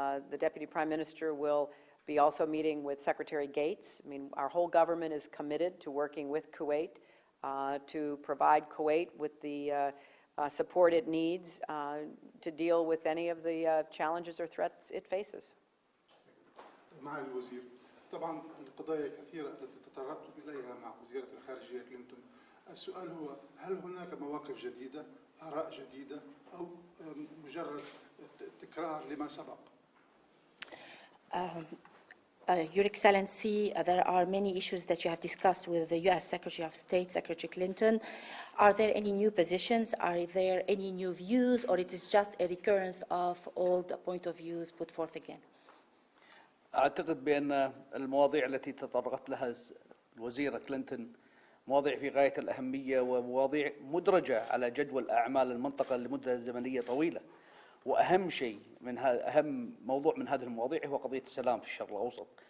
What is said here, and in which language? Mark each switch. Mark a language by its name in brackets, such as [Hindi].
[English] The Deputy Prime Minister will be also meeting with Secretary Gates. I mean, our whole government is committed to working with Kuwait to provide Kuwait with the support it needs to deal with any of the challenges or threats it faces. [Arabic] مع الوزير طبعا القضايا كثيرة التي تطرقتم إليها مع وزيرة الخارجية كلينتون. السؤال هو هل هناك مواقف جديدة، آراء جديدة أو مجرد تكرار لما سبق؟ [English] Your Excellency, there are many issues that you have discussed with the U.S. Secretary of State, Secretary Clinton. Are there any new positions? Are there any new views, or it is just a recurrence of old point of views put forth again? [Arabic] أعتقد بأن المواضيع التي تطرقت لها الوزيرة كلينتون مواضيع في غاية الأهمية ومواضيع مدرجة على جدول أعمال المنطقة لمدة زمنية طويلة. وأهم شيء أهم موضوع من هذه المواضيع هو قضية السلام في الشرق الأوسط.